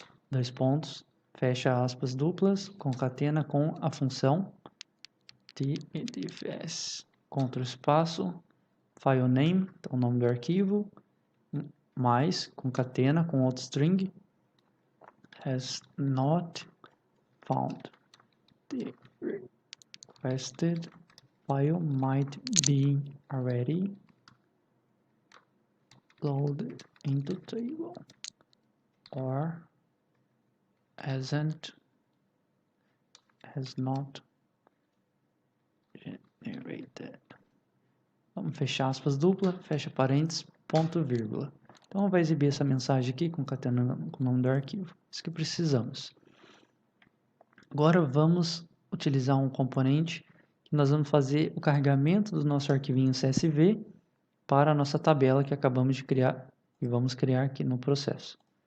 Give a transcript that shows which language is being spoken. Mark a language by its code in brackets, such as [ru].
[pt] dois pontos, fecha aspas duplas, concatena com a função dfs, Ctrl espaço, file name, então o nome do arquivo, mais, concatena com outro string, [en] has not found. The requested file might be already loaded into table or has not generated. [pt] Vamos fechar aspas dupla, fecha parênteses, ponto vírgula. Então vai exibir essa mensagem aqui concatenando com o nome do arquivo. Isso que precisamos. Agora vamos utilizar um componente que nós vamos fazer o carregamento do nosso arquivinho CSV para a nossa tabela que acabamos de criar e vamos criar aqui no processo.